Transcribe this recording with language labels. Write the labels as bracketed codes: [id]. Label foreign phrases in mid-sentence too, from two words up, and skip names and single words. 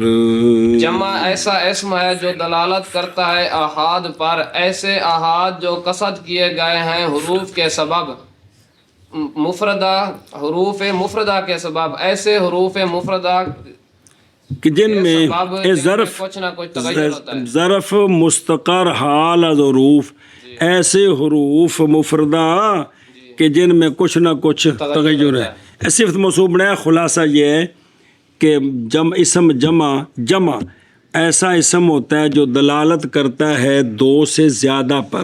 [ur] جمع ایسا اسم ہے جو دلالت کرتا ہے احاد پر. ایسے احاد جو قصد کیے گئے ہیں حروف کے سبب، مفردہ حروف مفردہ کے سبب. ایسے حروف مفردہ کہ جن میں ظرف کچھ نہ کچھ تغیر ہوتا ہے. ظرف مستقر حال از حروف، ایسے حروف مفردہ کہ جن میں کچھ نہ کچھ تغیر ہے. صفت موصوف بنایا. خلاصہ یہ ہے کہ اسم جمع ایسا اسم ہوتا ہے جو دلالت کرتا ہے 2 سے زیادہ پر.